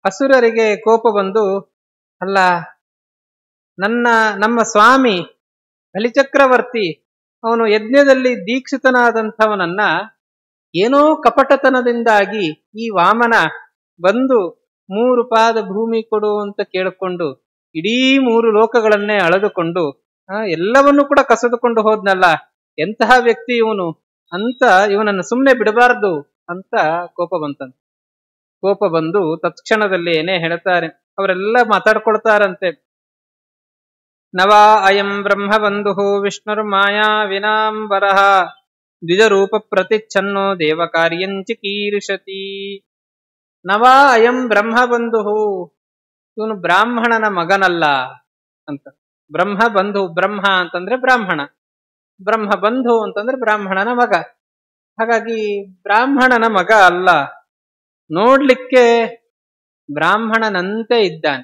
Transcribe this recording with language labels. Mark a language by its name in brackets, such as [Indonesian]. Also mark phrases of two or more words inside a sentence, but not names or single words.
[Kannada] ಅಸುರರಿಗೆ ಕೋಪ ಬಂದು, ಅಲ್ಲ, ನಮ್ಮ ಸ್ವಾಮಿ ಬಲಿಚಕ್ರವರ್ತಿ ಅವನು ಯಜ್ಞದಲ್ಲಿ ದೀಕ್ಷಿತನಾದಂಥವನನ್ನ ಏನೋ ಕಪಟತನದಿಂದಾಗಿ ಈ ವಾಮನ ಬಂದು 3 ಪಾದ ಭೂಮಿ ಕೊಡು ಅಂತ ಕೇಳಿಕೊಂಡು ಇಡೀ 3 ಲೋಕಗಳನ್ನೇ ಅಳೆದುಕೊಂಡು ಎಲ್ಲವನ್ನೂ ಕೂಡ ಕಸಿದುಕೊಂಡು ಹೋದ್ನಲ್ಲ, ಎಂತಹ ವ್ಯಕ್ತಿ ಇವನು ಅಂತ ಇವನನ್ನು ಸುಮ್ಮನೆ ಬಿಡಬಾರ್ದು ಅಂತ ಕೋಪ ಬಂತಂತೆ. ಕೋಪ ಬಂದು ತತ್ಕ್ಷಣದಲ್ಲಿ ಏನೇ ಹೇಳ್ತಾರೆ, ಅವರೆಲ್ಲ ಮಾತಾಡ್ಕೊಳ್ತಾರಂತೆ. [Sanskrit] ನವಾ ಅಯಂ ಬ್ರಹ್ಮ ಬಂಧು ವಿಷ್ಣುರ್ ಮಾಯಾ ವಿನಾಂಬರಃ ದ್ವಿಜರೂಪ ಪ್ರತಿಚ್ಛನ್ನೋ ದೇವ ಕಾರ್ಯಂಚಿಕೀರ್ಷತಿ. ನವಾ ಅಯಂ ಬ್ರಹ್ಮ ಬಂಧು, [Kannada] ಇವನು ಬ್ರಾಹ್ಮಣನ ಮಗನಲ್ಲ ಅಂತ. [Sanskrit] ಬ್ರಹ್ಮ ಬಂಧು, [Kannada] ಬ್ರಹ್ಮ ಅಂತಂದ್ರೆ ಬ್ರಾಹ್ಮಣ, [Sanskrit] ಬ್ರಹ್ಮ ಬಂಧು [Kannada] ಅಂತಂದ್ರೆ ಬ್ರಾಹ್ಮಣನ ಮಗ. ಹಾಗಾಗಿ ಬ್ರಾಹ್ಮಣನ ಮಗ ಅಲ್ಲ, ನೋಡ್ಲಿಕ್ಕೆ ಬ್ರಾಹ್ಮಣನಂತೆ ಇದ್ದಾನೆ.